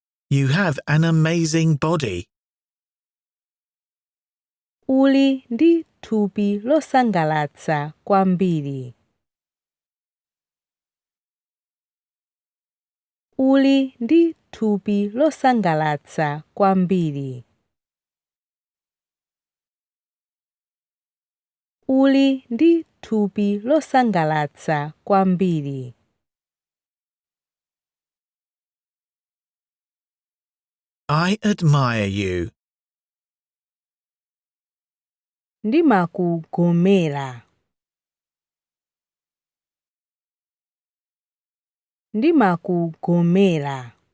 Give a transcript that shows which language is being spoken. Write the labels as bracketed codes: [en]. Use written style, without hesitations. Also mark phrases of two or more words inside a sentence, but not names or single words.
[en] You have an amazing body. [ny] Uli ndi thupi losangalatsa kwambiri. Uli ndi thupi losangalatsa kwambiri. Uli ndi thupi losangalatsa kwambiri. [en] I admire you. [ny] Ndimakugomera. Ndimakugomera.